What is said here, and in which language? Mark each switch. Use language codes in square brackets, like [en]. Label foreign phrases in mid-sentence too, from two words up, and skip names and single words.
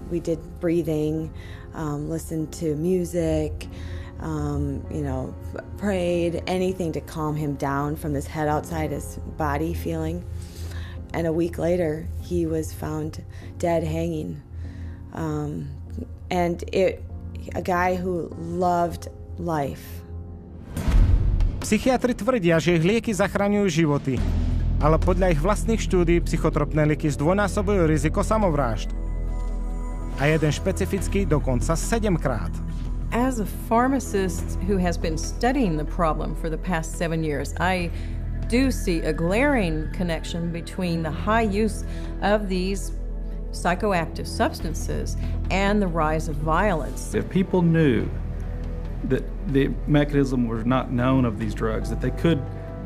[en] We did breathing, listened to music, prayed, anything to calm him down from his head outside his body feeling. And a week later, he was found dead hanging. A guy who loved life. [sk] Psychiatri tvrdia, že ich lieky zachraňujú životy, ale podľa ich vlastných štúdií psychotropné lieky zdvojnásobujú riziko samovrážd. A jeden špecifický dokonca 7-krát. [en] As a pharmacist who has been studying the problem for the past 7 years, I do see a glaring connection between the high use of these psychoactive substances and the rise of violence. If people knew that the mechanism was not known of these drugs, that they could